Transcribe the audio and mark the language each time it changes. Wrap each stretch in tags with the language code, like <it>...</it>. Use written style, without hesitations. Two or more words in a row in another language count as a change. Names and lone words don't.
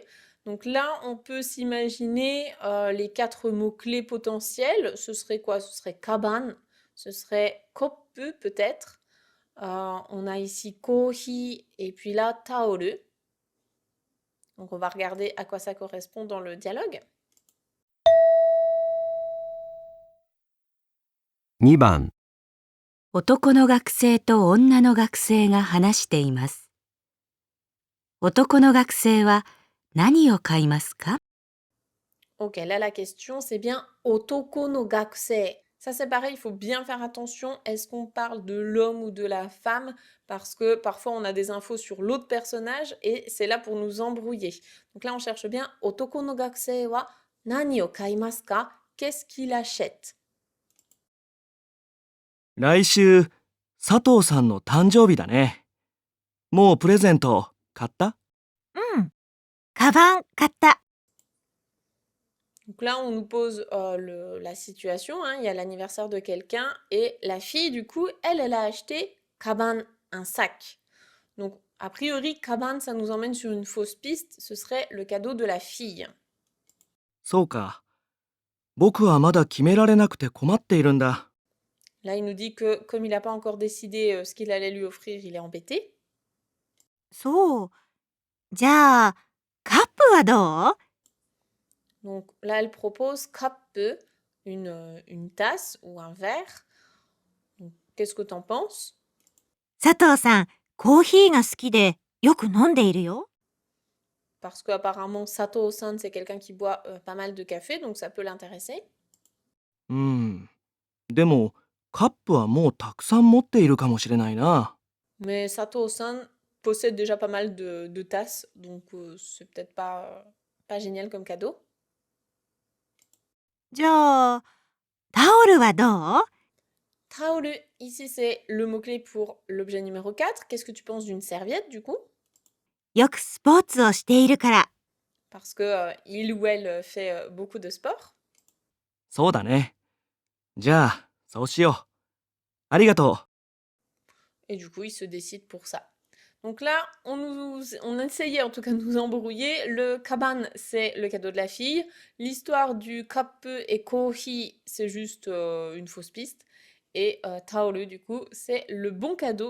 <fr>Donc là, on peut s'imaginer les 4 mots-clés potentiels. Ce serait quoi? Ce serait kaban, ce serait koppu peut-être. On a ici kohi et puis là, taoru. Donc, on va regarder à quoi ça correspond dans le dialogue.</fr> <ja>2 番、男の学生と女の学生が話しています。男の学生は何を買いますか？</ja> <fr>Ok, là la question c'est bien</fr> <ja>男の学生.</ja> <fr>Ça c'est pareil, il faut bien faire attention. Est-ce qu'on parle de l'homme ou de la femme? Parce que parfois on a des infos sur l'autre personnage et c'est là pour nous embrouiller. Donc là on cherche bien</fr> <ja>男の学生は何を買いますか?</ja> <fr>Qu'est-ce qu'il achète?</fr> <ja>来週、佐藤さんの誕生日だね。もうプレゼント買った？うん。カバン買った。</ja> <fr>Donc là, on nous pose la situation, hein, il y a l'anniversaire de quelqu'un et la fille, du coup, elle a acheté kaban, un sac. Donc, a priori, kaban, ça nous emmène sur une fausse piste, ce serait le cadeau de la fille.</fr> <ja>そうか。僕はまだ決められなくて困っているんだ。</ja> <fr>Là, il nous dit que comme il n'a pas encore décidé ce qu'il allait lui offrir, il est embêté.</fr> <ja>そう。じゃあ、カップはどう？</ja> <fr>Donc là, elle propose kappe, une tasse ou un verre. Donc, qu'est-ce que t'en penses?</fr> <ja>佐藤さん、コーヒーが好きでよく飲んでいるよ。</ja> <fr>Parce qu'apparemment, Sato-san, c'est quelqu'un qui boit pas mal de café, donc ça peut l'intéresser.</fr> <ja>うん。でも、カップはもうたくさん持っているかもしれないな。</ja> <fr>Mais Sato-san possède déjà pas mal de tasses, donc c'est peut-être pas génial comme cadeau.</fr> <ja>じゃあ、タオルはどう？</ja> <fr>Taolu, ici c'est le mot-clé pour l'objet numéro 4. Qu'est-ce que tu penses d'une serviette du coup?</fr> <ja>よくスポーツをしているから。</ja> <fr>Parce que il ou elle fait beaucoup de sport.</fr> <ja>そうだね。じゃあ、そうしよう。ありがとう。</ja> <fr>Et du coup, il se décide pour ça. Donc là, on essayait en tout cas de nous embrouiller. Le kaban, c'est le cadeau de la fille. L'histoire du kappe et kohi, c'est juste une fausse piste. Et taolu, du coup, c'est le bon cadeau.</fr>